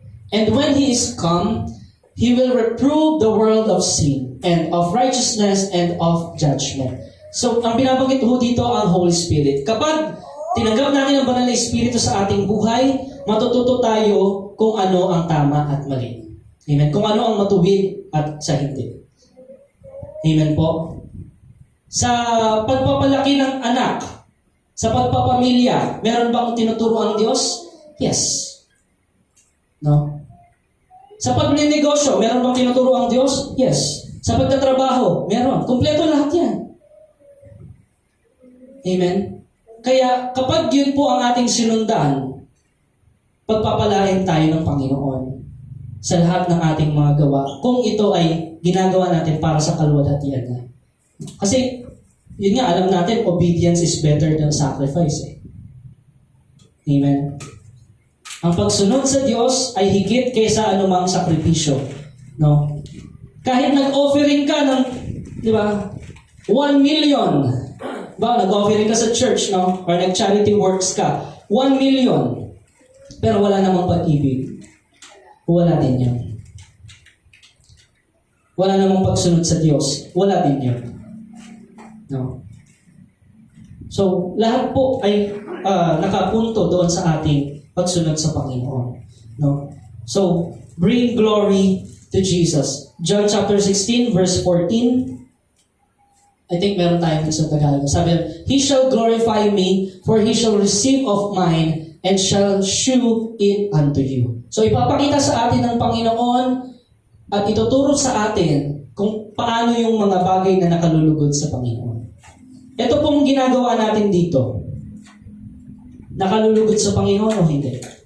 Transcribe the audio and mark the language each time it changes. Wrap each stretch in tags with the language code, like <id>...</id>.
<en>And when He is come, He will reprove the world of sin and of righteousness and of judgment.</en> <tl>So, ang binabanggit ho dito ang Holy Spirit. Kapag tinanggap natin ang banal na Espiritu sa ating buhay, matututo tayo kung ano ang tama at mali. Amen? Kung ano ang matuwid at sa hindi. Amen po? Sa pagpapalaki ng anak, sa pagpapamilya, meron bang tinuturo ang Diyos? Yes. No? Sa pagninegosyo, meron bang tinuturo ang Diyos? Yes. Sa pagtatrabaho, meron. Kumpleto lahat yan. Amen? Kaya kapag yun po ang ating sinundan, pagpapalain tayo ng Panginoon sa lahat ng ating mga gawa kung ito ay ginagawa natin para sa kaluwalhatian niya. Kasi, yun nga, alam natin,</tl> <en>obedience is better than sacrifice.</en> <tl>Eh. Amen? Ang pagsunod sa Diyos ay higit kaysa anumang sakripisyo. No? Kahit nag-offering ka ng, di ba, 1 million. Ba, nag-offering ka sa church, no? Or nag-charity works ka. 1 million. Pero wala namang pag-ibig. Wala din yun. Wala namang pagsunod sa Diyos. Wala din yun. No? So, lahat po ay nakapunto doon sa ating pagsunod sa Panginoon.</tl> <en>No? So, bring glory to Jesus.</en> <tl>John chapter 16, verse 14.</tl> <en>I think</en> <tl>meron tayong sa Tagalog.</tl> <en>Sabi, He shall glorify me, for He shall receive of mine, and shall shew it unto you.</en> <tl>So, ipapakita sa atin ng Panginoon at ituturo sa atin kung paano yung mga bagay na nakalulugod sa Panginoon. Ito pong ginagawa natin dito. Nakalulugod sa Panginoon o hindi?</tl>